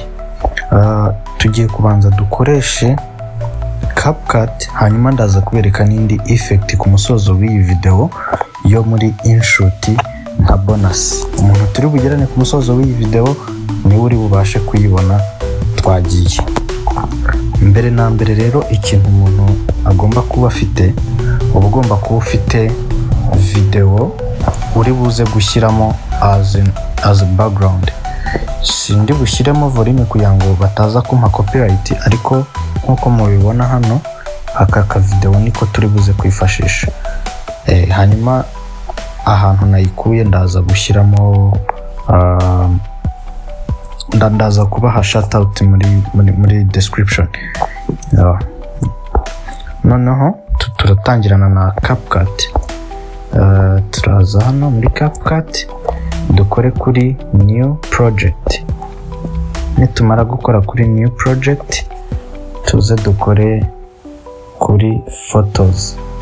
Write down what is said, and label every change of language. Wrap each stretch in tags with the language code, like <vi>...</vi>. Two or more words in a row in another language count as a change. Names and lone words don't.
<rw>Tugiye kubanza dukoreshe CapCut, hanyuma ndaza kubereka n'indi effect ku musozo w'iyi video yo muri InShot nka bonus. Umuntu turi bugerane ku musozo w'iyi video niwe uri bubashe kuyibona. Twagiye. Mbere na mbere rero ikintu umuntu agomba kuba afite, uba ugomba kuba ufite video uri buze gushyiramo</rw> <en>as a background.</en> <rw>Sindi bushyiremo volume kugira ngo bataza kumpa copyright, ariko nkuko mubibona hano aka video niko turi buze kwifashisha. Hanyuma ahantu nayikuye ndaza gushyiramo ndaza kubaha</rw> <en>shout out</en> <rw>muri description. Noneho turatangirana na CapCut. Turaza hano muri CapCut dukore kuri</rw> <en>new project.</en> <rw>Nitumara gukora kuri</rw> <en>new project</en> <rw>tuze dukore kuri photos.</rw>